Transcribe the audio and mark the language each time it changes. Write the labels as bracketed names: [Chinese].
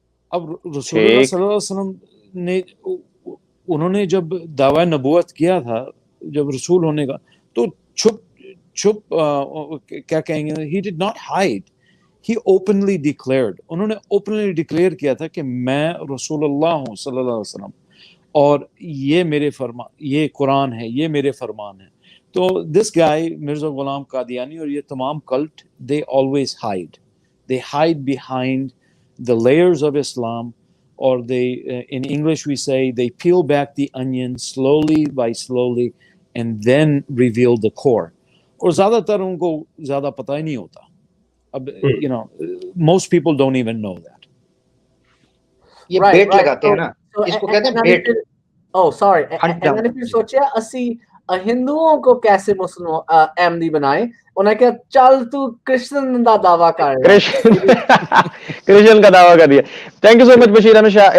[Urdu] اب رسول اللہ صلی اللہ علیہ وسلم نے انہوں نے جب دعوی نبوت کیا تھا، جب رسول ہونے کا، تو چھپ کیا کہیں گے، [English] he did not hide, he openly declared. [Urdu] انہوں نے openly declare کیا تھا کہ میں رسول اللہ ہوں صلی اللہ علیہ وسلم، اور یہ میرے فرمان، یہ قرآن ہے، یہ میرے فرمان ہے. [English] تو this guy Mirza Ghulam Qadiani [Urdu] اور یہ تمام cult [English] they always hide behind the layers of Islam, or they in English we say they peel back the onion slowly by slowly and then reveal the core. [Urdu] اور زیادہ تر ان کو زیادہ پتہ ہی نہیں ہوتا. [English] اب most people don't even know that. [Urdu] یہ بیٹ لگاتے ہیں نا، اس کو کہتے ہیں bat. [English] Oh sorry, and then [Punjabi] پھر سوچیا اسی ہندوؤں کو کیسے مسلم احمدی بنائے. [Urdu] انہیں کہا چل تو کرسچن کا دعویٰ کر رہا ہے، کرسچن کا دعویٰ کر دیا. [English] thank you so much [Urdu] Bashir Ahmad Shah.